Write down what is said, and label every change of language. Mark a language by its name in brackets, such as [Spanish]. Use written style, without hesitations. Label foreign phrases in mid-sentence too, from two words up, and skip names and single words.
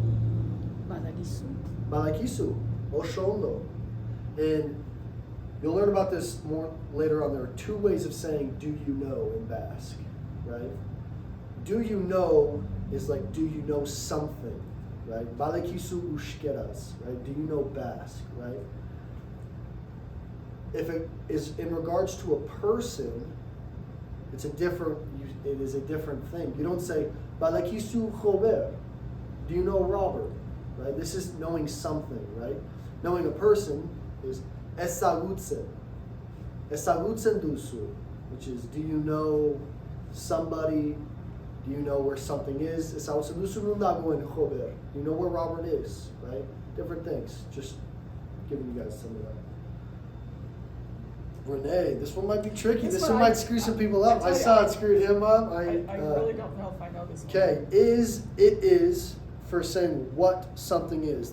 [Basque] Badakigu. Oshondo. [English] And you'll learn about this more later on. There are two ways of saying do you know in Basque, right? Do you know is like do you know something, right? [Basque] Badakigu euskaraz, [English] right? Do you know Basque, right? If it is in regards to a person, it is a different thing. You don't say badakigu Robert. Do you know Robert? Right? This is knowing something, right? Knowing a person is ezagutzen. [Basque] Ezagutzen duzu, [English] which is do you know somebody? Do you know where something is? [Basque] Ezagutzen duzu nundagoen Robert. [English] Do you know where Robert is? Right? Different things. Just giving you guys some of that. Renee, this one might be tricky. This one might screw some people up. I saw it screwed him up. I really don't know if I know this one. Okay, it is for saying what something is.